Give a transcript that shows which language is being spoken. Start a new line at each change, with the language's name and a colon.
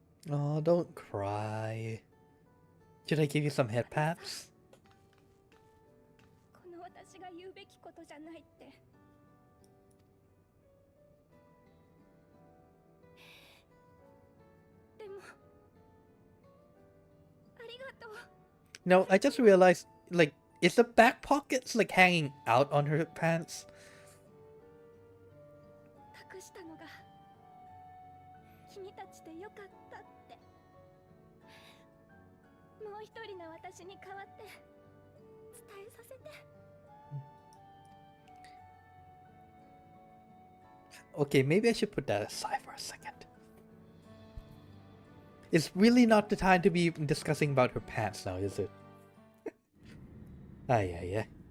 English: Oh, don't cry. Should I give you some head pats?
Japanese: この私が言うべきことじゃないって。でもありがとう。
English: No, I just realized, like, is the back pockets like hanging out on her pants?
Japanese: 隠したのが君たちでよかったって。もう一人の私に代わって伝えさせて。
English: Okay, maybe I should put that aside for a second. It's really not the time to be discussing about her pants now, is it? Ay, ay, ay.